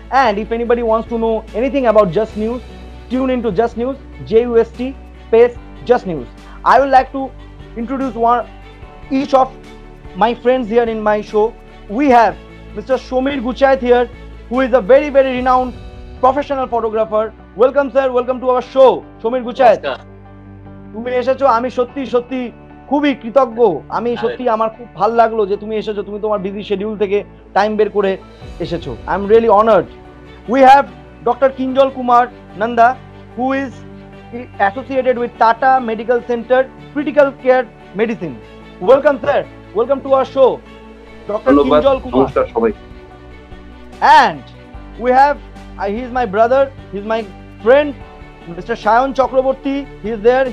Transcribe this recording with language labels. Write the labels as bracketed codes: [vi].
[en] And if anybody wants to know anything about Just News, tune into Just News, JUST space Just News. I would like to introduce each of my friends here in my show. We have Mr. Shomir Guchait here, who is a very renowned professional photographer. Welcome sir, welcome to our show. [bn] Shomir Guchait, তুমি এসেছো, আমি সত্যি খুবই কৃতজ্ঞ। আমি সত্যি আমার খুব ভালো লাগলো যে তুমি এসেছো, তুমি তোমার বিজি শিডিউল থেকে টাইম বের করে এসেছো। [en] I am really honoured. We have doctor Kinjal Kumar Nanda, who is associated with Tata Medical Center Critical Care Medicine. Welcome sir, welcome to our show, Dr. Kinjal Kumar. [bn] নমস্কার সবাই। [en] And we have he is my brother, he is my friend, Mr. Shayan Chakraborty. He is there.